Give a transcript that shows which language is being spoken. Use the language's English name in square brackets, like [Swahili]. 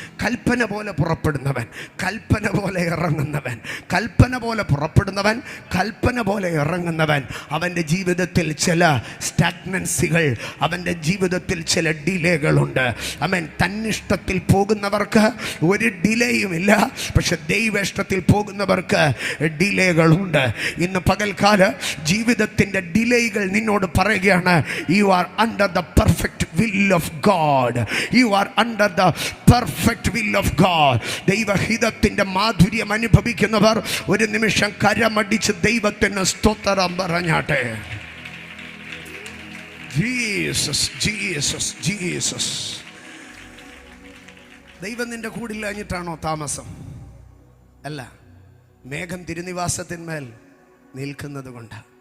[Malayalam] കൽപ്പന പോലെ പുറപ്പെടുന്നവൻ, കൽപ്പന പോലെ ഇറങ്ങുന്നവൻ, കൽപ്പന പോലെ പുറപ്പെടുന്നവൻ, കൽപ്പന പോലെ ഇറങ്ങുന്നവൻ, അവൻ്റെ ജീവിതത്തിൽ ചില സ്റ്റാഗ്നൻസികൾ, അവൻ്റെ ജീവിതത്തിൽ ചില ഡിലേകളുണ്ട്. അവൻ തന്നിഷ്ടത്തിൽ പോകുന്നവർക്ക് ഒരു ഡിലേയുമില്ല, പക്ഷെ ദൈവേഷ്ടത്തിൽ പോകുന്നവർക്ക് ഡിലേകളുണ്ട്. ഇന്ന് പകൽക്കാല ജീവിതത്തിൻ്റെ ഡിലേകൾ നിന്നോട് പറയുകയാണ്, [English] You are under the perfect will of God. [Malayalam] You are under [English] the perfect will of God. [Malayalam] ദൈവഹിതത്തിന്റെ മാധുര്യം അനുഭവിക്കുന്നവർ ഒരു നിമിഷം കരമടിച്ച് ദൈവത്തിന് സ്തോത്രം പറഞ്ഞാട്ടെ. Jesus, Jesus, Jesus. ദൈവം നിന്റെ കൂടില്ലാഞ്ഞിട്ടാണോ താമസം? അല്ല, മേഘം തിരുനിവാസത്തിന്മേൽ നിൽക്കുന്നത് കൊണ്ട്.